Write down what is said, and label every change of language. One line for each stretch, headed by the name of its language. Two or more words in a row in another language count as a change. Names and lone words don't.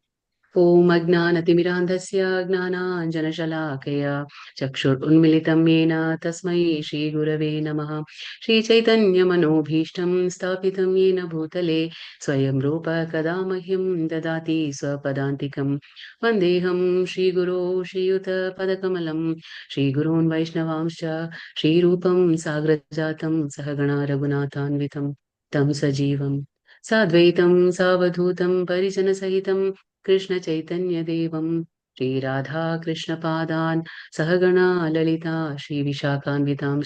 Sanskrit: ഓം അജ്ഞാനതിമിരാന്ധസ്യ ജ്ഞാനാഞ്ജനശലാകയ ചക്ഷുരുന്മിലിതം യേന തസ്മൈ ശ്രീഗുരവേ നമഃ. ശ്രീചൈതന്യമനോഭീഷ്ടം സ്ഥാപിതം യേന ഭൂതലെ സ്വയം രൂപ കഥാ മഹ്യം ദദാതി സ്വപദാന്തികം. വന്ദേഹം ശ്രീഗുരോ ശ്രീയുതപദകമലം ശ്രീഗുरून् वैष्णवांश्च श्रीरूपं साग्रजातं सहगणा रघुनाथान्वितं तं सजीवं साद्वैतं सावधूतं परिजनसहितं कृष्ण चैतन्य देवं श्रीराधा कृष्णपादान् सहगणा ललिता श्रीविशाखान्वितांश्च।